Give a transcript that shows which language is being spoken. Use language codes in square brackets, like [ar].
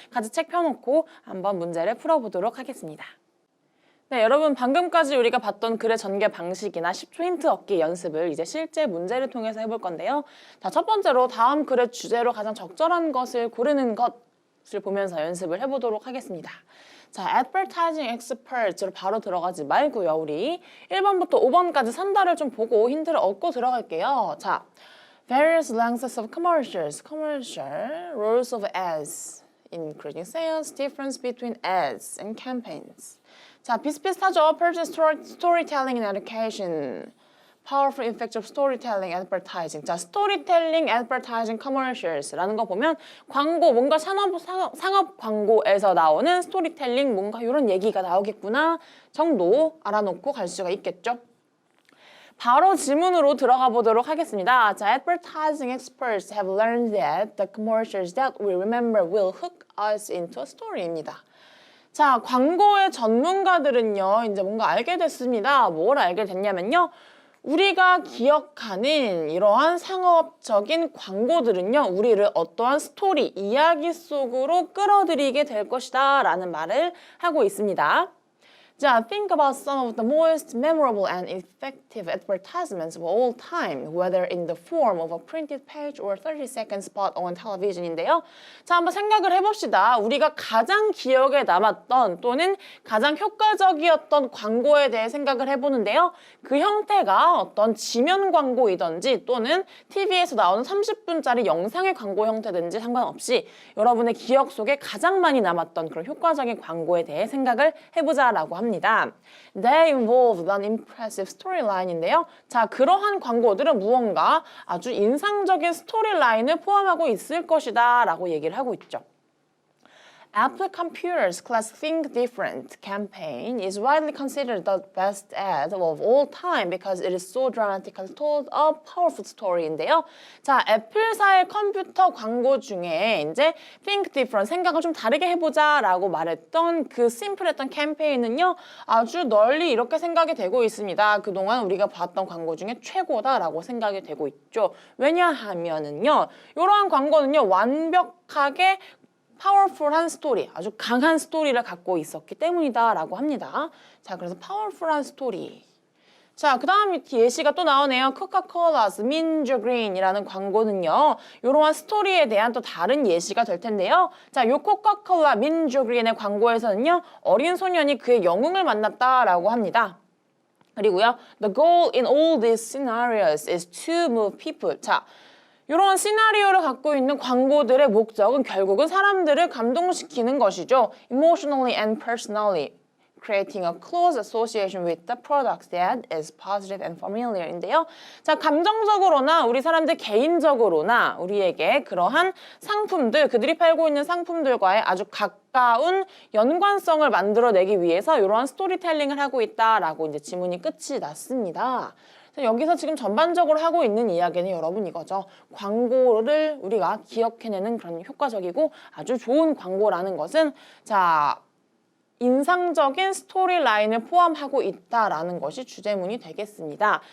[ko] 같이 책 펴놓고 한번 문제를 풀어보도록 하겠습니다. 네, 여러분 방금까지 우리가 봤던 글의 전개 방식이나 10초 힌트 얻기 연습을 이제 실제 문제를 통해서 해볼 건데요. 자, 첫 번째로 다음 글의 주제로 가장 적절한 것을 고르는 것을 보면서 연습을 해보도록 하겠습니다. 자, [en] advertising expert [ko] 로 바로 들어가지 말고요. 우리 1번부터 5번까지 산다를 좀 보고 힌트를 얻고 들어갈게요. [en] 자, various lengths of commercials, commercial, roles of ads, increasing sales, difference between ads and campaigns. [ko] 자, 비슷비슷하죠. [en] Purchase storytelling and education. Powerful effects of storytelling advertising. [ko] 자, [en] storytelling advertising commercials [ko] 라는 거 보면 광고, 뭔가 상업 광고에서 나오는 스토리텔링, 뭔가 이런 얘기가 나오겠구나 정도 알아놓고 갈 수가 있겠죠. 바로 지문으로 들어가 보도록 하겠습니다. [en] 자, advertising experts have learned that the commercials that we remember will hook us into a story [ko] 입니다. 자, 광고의 전문가들은요, 이제 뭔가 알게 됐습니다. 뭘 알게 됐냐면요. 우리가 기억하는 이러한 상업적인 광고들은요, 우리를 어떠한 스토리, 이야기 속으로 끌어들이게 될 것이다 라는 말을 하고 있습니다. [en] 자, think about some of the most memorable and effective advertisements of all time, whether in the form of a printed page or 30-second spot on television [ko] 인데요. 자, 한번 생각을 해봅시다. 우리가 가장 기억에 남았던 또는 가장 효과적이었던 광고에 대해 생각을 해보는데요. 그 형태가 어떤 지면 광고이든지 또는 TV에서 나오는 30분짜리 영상의 광고 형태든지 상관없이 여러분의 기억 속에 가장 많이 남았던 그런 효과적인 광고에 대해 생각을 해보자라고 합니다. [en] They involved an impressive storyline [ko] 인데요. 자, 그러한 광고들은 무언가 아주 인상적인 스토리라인을 포함하고 있을 것이다 라고 얘기를 하고 있죠. [en] Apple Computer's classic Think Different campaign is widely considered the best ad of all time because it is so dramatically told a powerful story [ko] 인데요. 자, 애플사의 컴퓨터 광고 중에 이제 Think Different, 생각을 좀 다르게 해보자 라고 말했던 그 심플했던 캠페인은요, 아주 널리 이렇게 생각이 되고 있습니다. 그동안 우리가 봤던 광고 중에 최고다라고 생각이 되고 있죠. 왜냐하면은요, 이러한 광고는요, 완벽하게 파워풀한 스토리, 아주 강한 스토리를 갖고 있었기 때문이다라고 합니다. 자, 그래서 파워풀한 스토리. 자, 그 다음 예시가 또 나오네요. 코카콜라's 민주그린이라는 광고는요, 이러한 스토리에 대한 또 다른 예시가 될 텐데요. 자, 요 코카콜라 민주그린의 광고에서는요, 어린 소년이 그의 영웅을 만났다라고 합니다. 그리고요, [en] the goal in all these scenarios is to move people. [ko] 자, 이런 시나리오를 갖고 있는 광고들의 목적은 결국은 사람들을 감동시키는 것이죠. [en] Emotionally and personally, creating a close association with the product that is positive and familiar [ko] 인데요. 자, 감정적으로나 우리 사람들 개인적으로나 우리에게 그러한 상품들, 그들이 팔고 있는 상품들과의 아주 가까운 연관성을 만들어내기 위해서 이러한 스토리텔링을 하고 있다라고 이제 지문이 끝이 났습니다. 여기서 지금 전반적으로 하고 있는 이야기는 여러분 이거죠. 광고를 우리가 기억해내는 그런 효과적이고 아주 좋은 광고라는 것은 자, 인상적인 스토리 라인을 포함하고 있다라는 것이 주제문이 되겠습니다.